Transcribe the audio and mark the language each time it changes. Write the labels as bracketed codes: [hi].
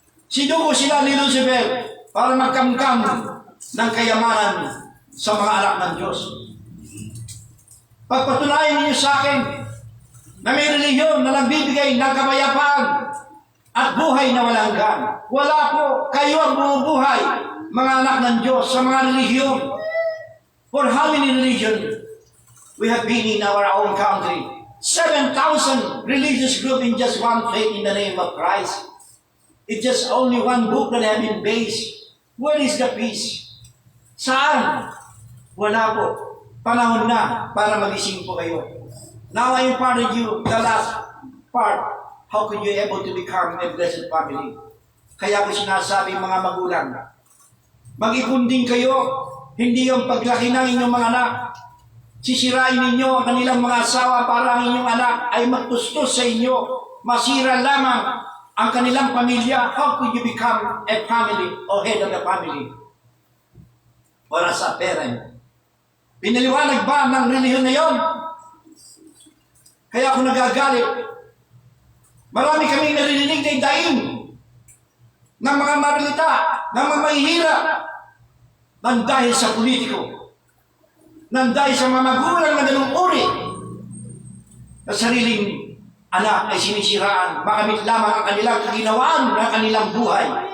[tl] Sinugo sila ni Lucifer para magkamkam ng kayamanan sa mga anak ng Diyos. Pagpatunayan niyo sa akin na may reliyon na nagbibigay ng kapayapaan at buhay na walang hanggan. Wala po, kayo ang bumubuhay, mga anak ng Diyos, sa mga reliyon. [en] For how many religions we have been in our own country? 7,000 religious groups in just one faith in the name of Christ. It's just only one book that have been based. Where is the peace? [tl] Saan? Wala po. Panahon na para magising po kayo. [en] Now I imparted you the last part how could you able to become a blessed family? [tl] Kaya ko sinasabi mga magulang, mag-ipon din kayo, hindi yung paglaki ng inyong mga anak. Sisirain ninyo ang kanilang mga asawa para ang inyong anak ay magtustos sa inyo. Masira lamang ang kanilang pamilya. [en] How could you become a family or head of the family? Or as a parent? [tl] Pinaliwanag ba ng relihiyon na yon? Kaya ako nagagalit. Marami kaming narinig na daing ng mga marlita, ng mga mahihirap, nang dahil sa politiko, nang dahil sa mga magulang na ganung uri, na sariling anak ay sinisiraan, makamit lamang ang kanilang kaginawaan ng kanilang buhay.